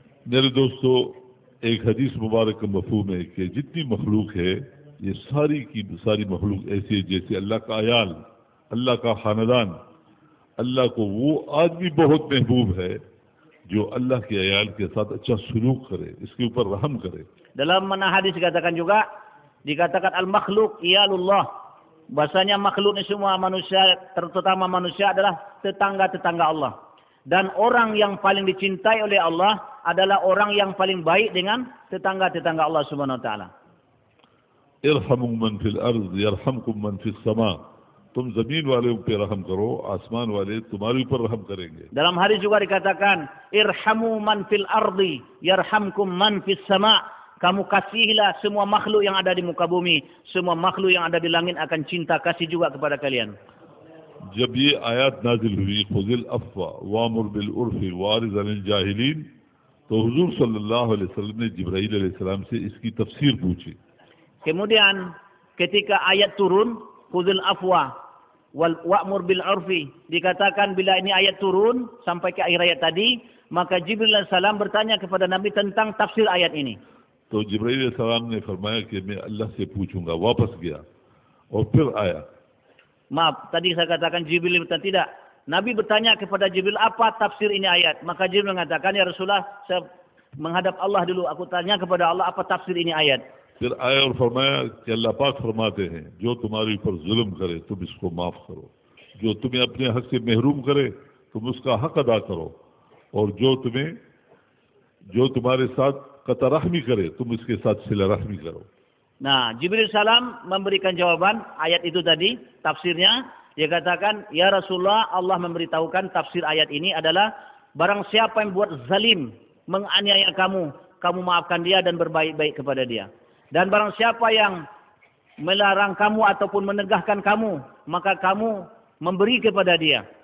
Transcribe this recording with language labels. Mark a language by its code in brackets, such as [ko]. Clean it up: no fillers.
[hi] मेरे दोस्तों, एक हदीस मुबारक का मफहूम है कि जितनी मखलूक है, ये सारी की सारी मखलूक ऐसी है जैसे अल्लाह का अयाल, अल्लाह का खानदान. अल्लाह को वो आदमी बहुत महबूब है जो अल्लाह के अयाल के साथ अच्छा सलूक करे, इसके ऊपर रहम करे. [id] Dalam mana hadis dikatakan [ar] al-makhluk iyalullah. [id] Bahasanya makhluk ini semua manusia, terutama manusia adalah tetangga-tetangga Allah. Dan orang yang paling dicintai oleh Allah adalah orang yang paling baik dengan tetangga-tetangga Allah Subhanahu wa taala. [ar] irhamu man fil ard yarhamkum man fis sama. [hi] तुम जमीन वाले पे रहम करो, आसमान वाले तुम्हारे ऊपर रहम करेंगे. [id] Dalam hadis juga dikatakan [ar] irhamu man fil ardi yarhamkum man fis sama. [id] Kamu kasihilah semua makhluk yang ada di muka bumi, semua makhluk yang ada di langit akan cinta kasih juga kepada kalian. [hi] जब ये आयत नाजिल हुई, [ar] खुजिल अफ़्वा वामुर बिल उर्फ़ि वारिज़ अनिल जाहिलीन, [hi] तो हुजूर सल्लल्लाहु अलैहि वसल्लम ने जिब्राईल अलैहिस्सलाम से इसकी तफसीर पूछी. [id] Kemudian ketika ayat turun, [ar] khuzil afwa wa'mur bil urfi, [id] dikatakan bila ini ayat turun sampai ke akhir ayat tadi, maka Jibril alaihissalam bertanya kepada Nabi tentang tafsir ayat ini. [hi] तो जिब्राईल अलैहिस्सलाम ने फरमाया कि मैं अल्लाह से पूछूंगा. वापस गया और फिर आया. [id] Maaf, tadi saya katakan Jibril bertanya, tidak. Nabi bertanya kepada Jibril, apa tafsir ini ayat? Maka Jibril mengatakan, ya Rasulullah, saya menghadap Allah dulu. Aku tanya kepada Allah, apa tafsir ini ayat? [hi] फिर आया और फरमाया कि अल्लाह पाक फरमाते हैं, जो तुम्हारे ऊपर जुल्म करे तुम इसको माफ करो, जो तुम्हें अपने हक से महरूम करे तुम उसका हक अदा करो, और जो तुम्हारे साथ कता रहमी करे तुम इसके साथ सिला रहमी करो. [id] Nah, Jibril salam memberikan jawaban ayat itu tadi, tafsirnya. Dia katakan, ya Rasulullah, Allah memberitahukan tafsir ayat ini adalah barang siapa yang buat zalim, menganiaya kamu, kamu maafkan dia dan berbaik-baik kepada dia. Dan barang siapa yang melarang kamu ataupun menegahkan kamu, maka kamu memberi kepada dia.